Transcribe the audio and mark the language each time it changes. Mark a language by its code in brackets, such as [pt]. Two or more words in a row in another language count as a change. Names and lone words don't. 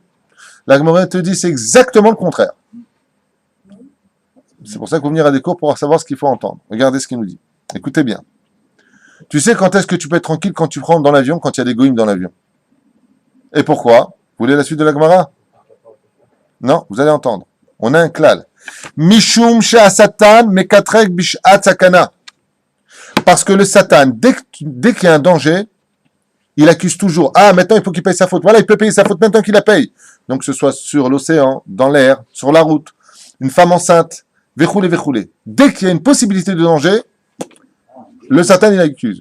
[fr] La Gemara te dit, c'est exactement le contraire. C'est pour ça qu'il faut venir à des cours pour savoir ce qu'il faut entendre. Regardez ce qu'il nous dit. Écoutez bien. Tu sais quand est-ce que tu peux être tranquille quand tu rentres dans l'avion, quand il y a des goïms dans l'avion? Et pourquoi? Vous voulez la suite de la Gemara? Non, vous allez entendre. On a un klal. [he] משום שטן מקטרג בשעת סכנה. [fr] Parce que le Satan, dès qu'il y a un danger, il accuse toujours. Ah, maintenant il faut qu'il paye sa faute. Voilà, il peut payer sa faute maintenant qu'il la paye. Donc que ce soit sur l'océan, dans l'air, sur la route, une femme enceinte, [he] וכולי, וכולי. [fr] Dès qu'il y a une possibilité de danger, le Satan il accuse.